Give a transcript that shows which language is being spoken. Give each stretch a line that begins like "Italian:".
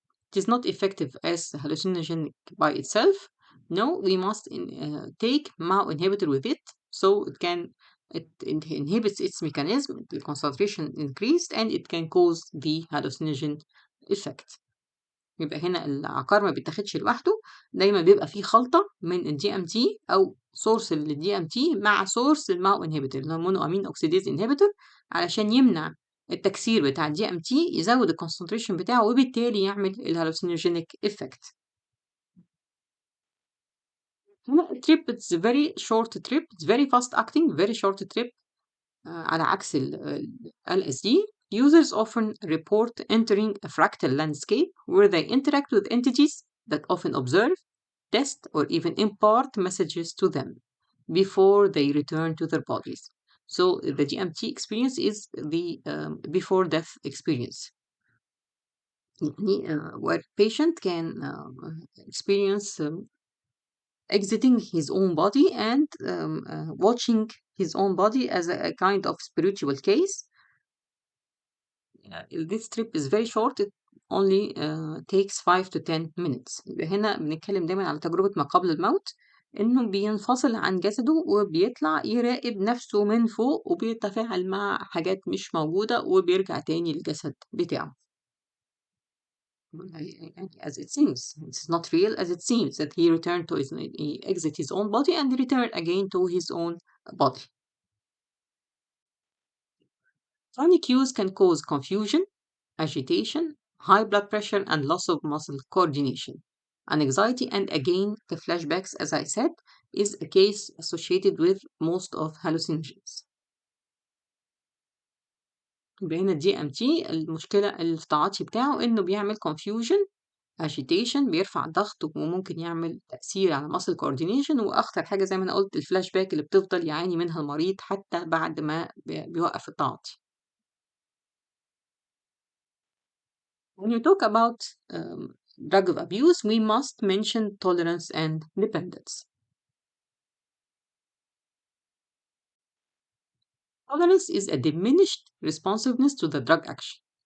English: It is not effective as hallucinogenic by itself. No, we must take MAO inhibitor with it, so it inhibits its mechanism, the concentration increased, and it can cause the hallucinogen effect.
Arabic: يبقى هنا العقار ما بيتاخدش لوحده، دايما بيبقى فيه خلطة من الدي ام تي أو سورس للدي ام تي مع سورس الماو انهبيتور اللي هو مونو امين اوكسيديز انهبيتور، علشان يمنع التكسير بتاع الدي ام تي، يزود الكونسنتريشن بتاعه وبالتالي يعمل الهالوسينوجينيك افكت. هنا التريب
English: it's very short trip, it's very fast acting, very short trip.
Arabic: على عكس ال LSD.
English: Users often report entering a fractal landscape where they interact with entities that often observe, test, or even impart messages to them before they return to their bodies. So the DMT experience is the before death experience. Where patient can experience exiting his own body and watching his own body as a kind of spiritual case. This trip is very short. It only takes 5 to 10 minutes.
Arabic: هنا بنتكلم دايما على تجربة ما قبل الموت، إنه بينفصل عن جسده وبيطلع يراقب نفسه من فوق وبيتفاعل مع حاجات مش موجودة وبيرجع تاني للجسد بتاعه.
English: As it seems, it's not real as it seems that he exit his own body and return again to his own body. Chronic use can cause confusion, agitation, high blood pressure, and loss of muscle coordination, and anxiety. And again, the flashbacks, as I said, is a case associated with most of hallucinogens.
Arabic: بين الدي ام تي المشكلة التعاطي بتاعه إنه بيعمل
English: confusion, agitation،
Arabic: بيرفع ضغط وممكن يعمل تأثير على muscle coordination، وأخطر حاجة زي ما أنا قلت الفلاش باك اللي بتفضل يعاني منها المريض حتى بعد ما بيوقف التعاطي.
English: When you talk about drug abuse, we must mention tolerance and dependence. Tolerance is a diminished responsiveness to the drug action.